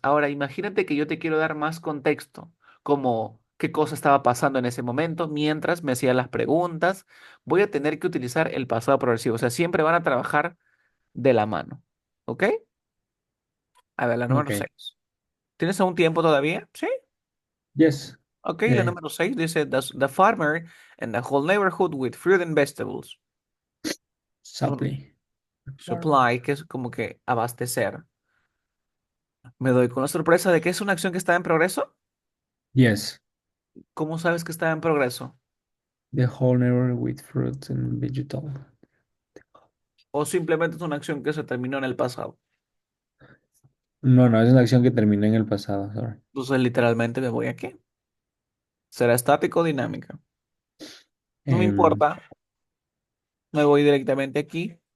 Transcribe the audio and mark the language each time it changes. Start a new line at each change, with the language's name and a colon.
Spanish: Ahora, imagínate que yo te quiero dar más contexto, como qué cosa estaba pasando en ese momento mientras me hacía las preguntas. Voy a tener que utilizar el pasado progresivo. O sea, siempre van a trabajar de la mano. ¿Ok? A ver, la número Ok. 6. ¿Tienes aún tiempo todavía? Sí.
English: Yes.
Spanish: Ok, la Eh, número 6 dice,
English: the farmer and the whole neighborhood with fruit and vegetables. supply.
Spanish: Supply, que es como que abastecer. Me doy con la sorpresa de que es una acción que está en progreso.
English: Yes.
Spanish: ¿Cómo sabes que está en progreso?
English: The whole neighborhood with fruits and vegetable.
Spanish: ¿O simplemente es una acción que se terminó en el pasado? No, no, es una acción que terminó en el pasado.
English: Sorry.
Spanish: Entonces, literalmente me voy aquí. ¿Será estático o dinámica? No me Em, importa. Me voy directamente aquí.